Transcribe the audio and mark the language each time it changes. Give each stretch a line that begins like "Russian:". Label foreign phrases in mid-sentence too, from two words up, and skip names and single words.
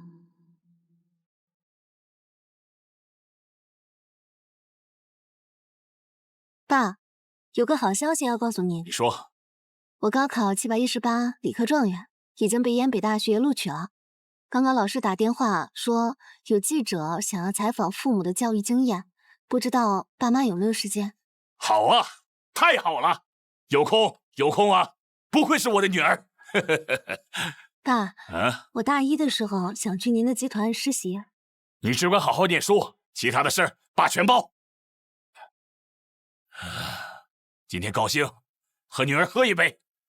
Chinese: 爸，有個好消息要告訴您。你說。我高考718理科狀元，已經被燕北大學錄取了。剛剛老師打電話說有記者想要採訪父母的教育經驗，不知道爸媽有沒有時間？好啊，太好了，有空啊，不愧是我的女兒。爸，我大一的時候想去您的集團實習，你只管好好念書，其他的事爸全包。今天高兴，和女儿喝一杯。